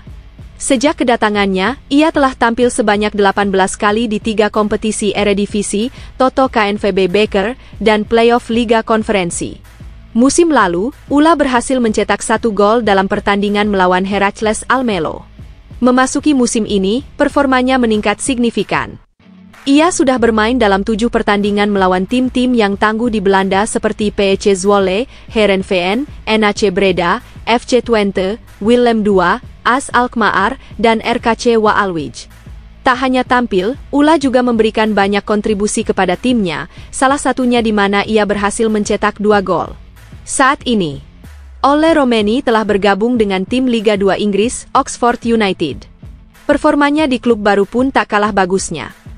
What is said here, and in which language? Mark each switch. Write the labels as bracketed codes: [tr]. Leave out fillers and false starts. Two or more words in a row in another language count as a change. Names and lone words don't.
[id] Sejak kedatangannya, ia telah tampil sebanyak 18 kali di 3 kompetisi Eredivisie, Toto KNVB Beker, dan playoff Liga Konferensi. Musim lalu, Ole berhasil mencetak 1 gol dalam pertandingan melawan Heracles Almelo. Memasuki musim ini, performanya meningkat signifikan. Ia sudah bermain dalam 7 pertandingan melawan tim-tim yang tangguh di Belanda seperti PEC Zwolle, Heerenveen, NAC Breda, FC Twente, Willem II, AS Alkmaar, dan RKC Waalwijk. Tak hanya tampil, Ula juga memberikan banyak kontribusi kepada timnya, salah satunya di mana ia berhasil mencetak 2 gol. Saat ini, Ole Romeni telah bergabung dengan tim Liga 2 Inggris, Oxford United. Performanya di klub baru pun tak kalah bagusnya.